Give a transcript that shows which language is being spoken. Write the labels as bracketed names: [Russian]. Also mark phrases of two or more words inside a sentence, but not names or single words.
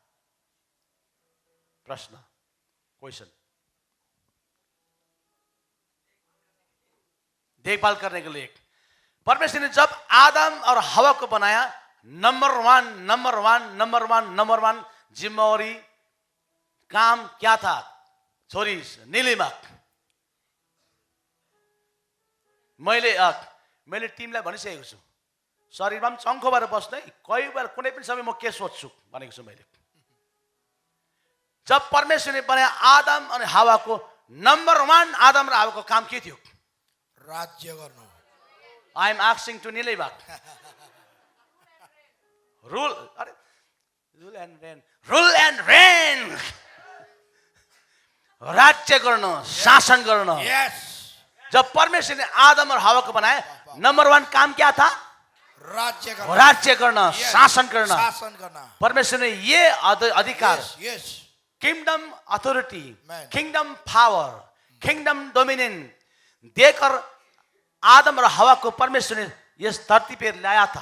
[Hindi] प्रश्न, क्वेश्चन, देखभाल करने के लिए। परमेश्वर ने जब आदम और हवा को बनाया, नंबर वन जिम्मेवारी काम क्या था? [Nepali] छोरी नीलिमा, मैले टिमलाई भनिसकेको छु, शरीरमा पनि चङ्खो भएर बस्नु है। कोही बेला कुनै पनि समय म के सोच्छु भनेको छु मैले। जब परमेश्वरले बनाए आदम अनि हावाको, नंबर 1 आदम र हावाको काम के थियो? राज्य गर्नु। [English] I am asking to Nilibak. Rule and reign. [Nepali] राज्य गर्न, शासन गर्न। [English] Yes. [Hindi] जब परमेश्वर ने आदम और हवा को बनाया, नंबर 1 काम क्या था? राज्य करना। राज्य करना, Yes. शासन करना। शासन करना। परमेश्वर ने ये अधिकार, [English] Yes. Yes. kingdom authority, Amen. kingdom power, kingdom dominion [Hindi] देकर आदम और हवा को परमेश्वर ने इस धरती पर लाया था।